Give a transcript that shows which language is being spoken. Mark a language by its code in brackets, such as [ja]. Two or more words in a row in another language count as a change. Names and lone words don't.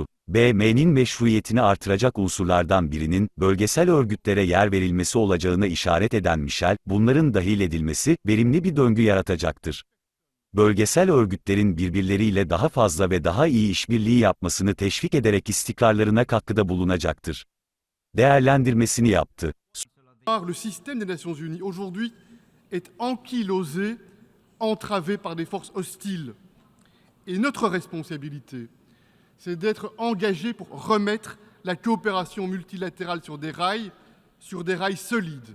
[tr] BM'nin meşruiyetini artıracak unsurlardan birinin, bölgesel örgütlere yer verilmesi olacağına işaret eden Michel, bunların dahil edilmesi, verimli bir döngü yaratacaktır. Bölgesel örgütlerin birbirleriyle daha fazla ve daha iyi işbirliği yapmasını teşvik ederek istikrarlarına katkıda bulunacaktır, değerlendirmesini yaptı. [fr] Le système des Nations Unies aujourd'hui est ankylosé, entravé par des forces hostiles. Et notre responsabilité, c'est d'être engagé pour remettre la coopération multilatérale sur des rails solides.